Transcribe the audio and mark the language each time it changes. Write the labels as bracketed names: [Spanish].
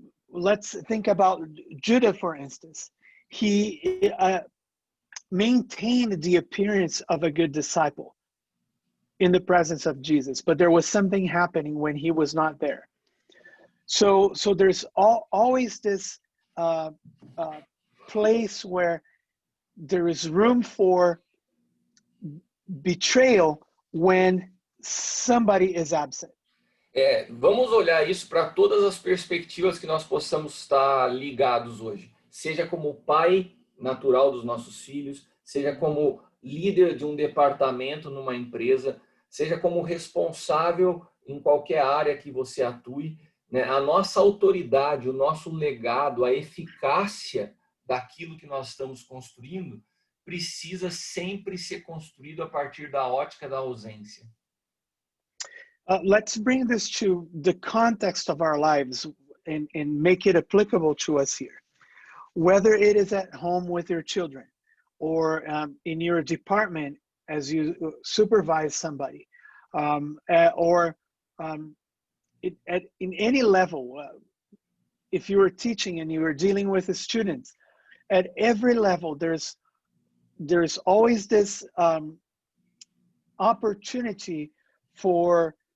[English] Let's think about Judah, for instance. He maintained the appearance of a good disciple in the presence of Jesus, but there was something happening when he was not there. So there's always this place where there is room for betrayal when somebody is absent. [Portuguese] Vamos olhar isso para todas as perspectivas que nós possamos estar ligados hoje. Seja como pai natural dos nossos filhos, seja como líder de um departamento numa empresa, seja como responsável em qualquer área que você atue, né? A nossa autoridade, o nosso legado, a eficácia daquilo que nós estamos construindo precisa sempre ser construído a partir da ótica da ausência. [English] Let's bring this to the context of our lives and make it applicable to us here. Whether it is at home with your children or in your department as you supervise somebody, or in any level, if you are teaching and you are dealing with the students, at every level, there's always this opportunity for